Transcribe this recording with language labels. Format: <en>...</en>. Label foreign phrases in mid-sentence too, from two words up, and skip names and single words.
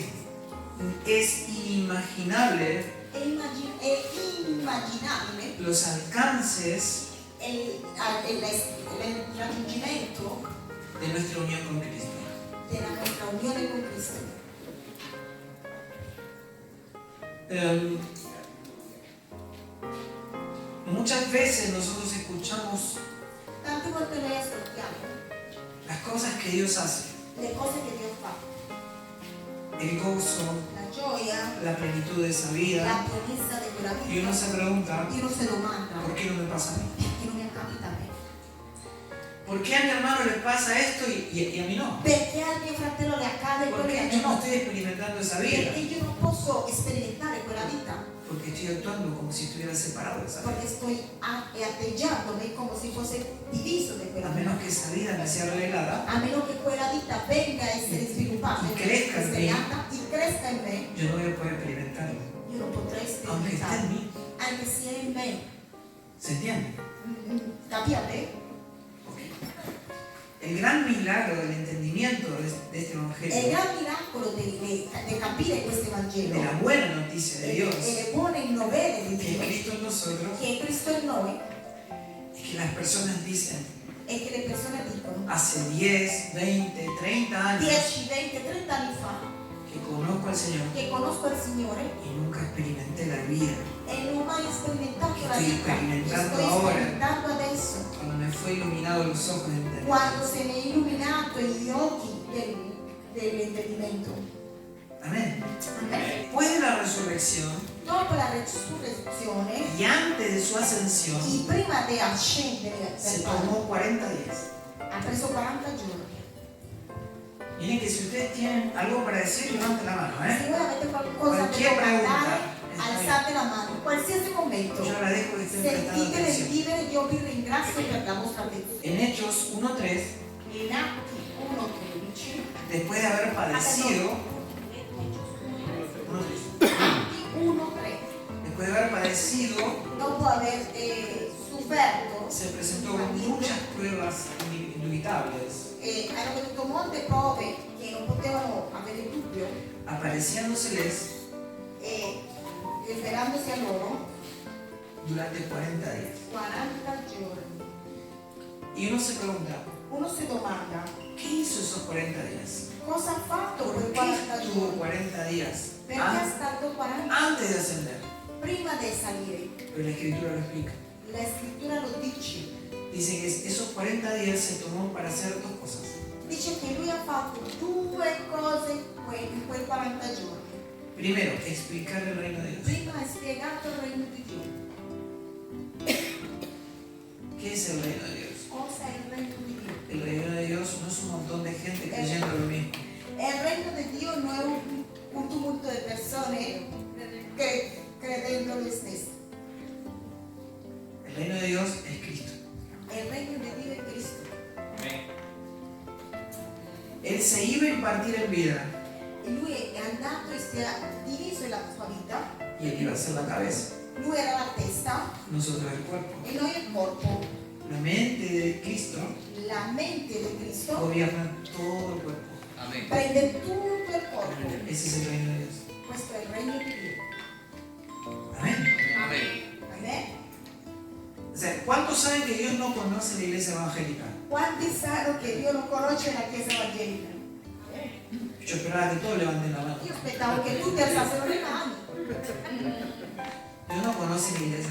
<es>Es inimaginable</es> <it>È immaginabile</it> <es>los alcances</es> <it>il raggiungimento</it> <es>de nuestra unión con Cristo.</es> <it>della nostra unione con Cristo.</it> <es>Muchas veces nosotros escuchamos</es> <it>Tante volte noi ascoltiamo</it> <es>las cosas que Dios hace,</es> <it>le cose che Dio fa,</it> <es>el gozo,</es> <it>la gioia,</it> <es>la plenitud de esa</es> <it>la</it> <es>vida,</es> <it>pienezza di quella</it> <es>y uno</es> <it>vita.</it> <es>se pregunta,</es> <it>Io non si domanda</it> <es>¿por qué no me pasa a mí?</es> <it>perché non mi capita a me.</it> <es>¿Por qué a mi hermano le pasa esto y a mí no?</es> <it>Perché al mio fratello le accade quello</it> <es>¿Por</es> <it>che a</it> <es>qué</es> <it>me</it> <es>yo no</es> <it>no?</it> <es>estoy experimentando esa vida?</es> <it>Perché io non posso sperimentare quella vita,</it> <es>Porque estoy actuando como si estuviera separado de esa vida.</es> <it>perché sto atteggiandomi come se fosse diviso da quella</it> <es>A</es> <it>vita.</it> <es>menos que esa vida me sea revelada,</es> <it>A meno che quella vita venga a essere sviluppata</it> <es>Y crezca en mí.</es> <it>e cresca in me,</it> <es>yo no voy a poder experimentarlo.</es> <it>io non potrei</it> <es>Aunque esté en</es> <it>sperimentarlo,</it> <es>mí.</es> <it>anche se è in me.</it> <es>¿Se entiende?</es> <it>Capite?</it> <es>Ok. El gran milagro del entendimiento de este</es> <it>È il</it> <es>evangelio,</es> <it>gran miracolo di capire questo Vangelo</it> <es>de la buena noticia de</es> <it>e</it> <es>Dios,</es> <it>le buone novelle di</it> <es>que es</es> <it>Dio,</it> <es>Cristo en nosotros,</es> <it>che è Cristo in noi,</it> <es>es que las personas dicen,</es> <it>e che le persone dicono</it> <es>hace 10, 20, 30 años</es> <it>10, 20, 30 anni fa</it> <es>que conozco al Señor</es> <it>che conosco il Signore</it> <es>y nunca experimenté la vida.</es> <it>e non ho mai sperimentato la</it> <es>Estoy</es> <it>vita che sperimentando sto ora. sperimentando adesso,</it> <es>Cuando me fue iluminado los ojos de entender.</es> <it>quando se ne è illuminato gli occhi dell'intendimento.</it> <es>Amén.</es> <it>Amen.</it> <es>Después de la resurrección</es> <it>Dopo la resurrezione</it> <es>y antes de su ascensión,</es> <it>e prima di ascendere</it> <es>se</es> <it>del Padre,</it> <es>tomó 40 días.</es> <it>ha preso 40 giorni.</it> <es>Miren que si ustedes tienen algo para decir, levanten la mano,</es> <it>Se</it> <es>¿eh?</es> <it>voi avete qualcosa da</it> <es>Cualquier</es> <it>domandare,</it> <es>pregunta.</es> <it>alzate la mano, in qualsiasi momento.</it> <es>Yo agradezco que estén prestando</es> <it>Sentite nel</it> <es>atención.</es> <it>vivere, io vi ringrazio per la vostra attenzione.</it> <es>En Hechos 1.3,</es> <it>In Atti 1:13,</it> <es>después de haber padecido, 1.3,</es> <it>Atti 1:3,</it> <es>después de haber padecido,</es> <it>dopo aver sofferto,</it> <es>se presentó con muchas pruebas indubitables,</es> <it>hanno venuto molte prove che non potevano avere dubbio,</it> <es>apareciéndoseles</es> <it>e rivelandosi a loro</it> <es>durante 40 días.</es> <it>40 giorni.</it> <es>Y uno se pregunta,</es> <it>Uno si domanda,</it> <es>¿qué hizo esos 40 días?</es> <it>cosa ha fatto</it> <es>¿Por</es> <it>quei</it> <es>qué</es> <it>40</it> <es>estuvo</es> <it>giorni?</it> <es>40 días</es> <it>Perché è stato 40</it> <es>antes de ascender?</es> <it>prima di salire.</it> <es>Pero la escritura lo explica.</es> <it>La scrittura lo dice.</it> <es>Dice que esos 40 días se tomó para hacer dos cosas.</es> <it>Dice che lui ha fatto due cose in quei 40 giorni.</it> <es>Primero, explicar el reino de Dios.</es> <it>Prima ha spiegato il regno di Dio.</it> <es>¿Qué es el reino de Dios?</es> <it>Cosa è il regno di Dio?</it> <es>El reino de Dios no es un montón de gente creyendo lo mismo.</es> <it>Il regno di Dio non è un tumulto di persone che credendo lo stesso.</it> <es>El reino de Dios es Cristo.</es> <it>Il regno di Dio è Cristo.</it> <es>Él se iba a impartir en vida.</es> <it>lui è andato e si è diviso la sua vita.</it> <es>Y Él iba a ser la cabeza.</es> <it>Lui era la testa</it> <es>Nosotros el cuerpo.</es> <it>e noi il corpo.</it> <es>La mente de Cristo</es> <it>La mente di Cristo</it> <es>gobierna todo el cuerpo.</es> <it>prende tutto il corpo.</it> <es>Ese es el reino de Dios.</es> <it>Questo è il regno di Dio.</it> <es>Amén.</es> <it>Amen?</it> <es>O sea, ¿cuántos saben que Dios no conoce la iglesia evangélica?</es> <it>Quanti sanno che Dio non conosce la Chiesa evangelica?</it> <es>Yo esperaba que todos levanten la mano.</es> <it>Io aspettavo che tutti alzassero le mani.</it> <es>Dios no conoce la iglesia</es>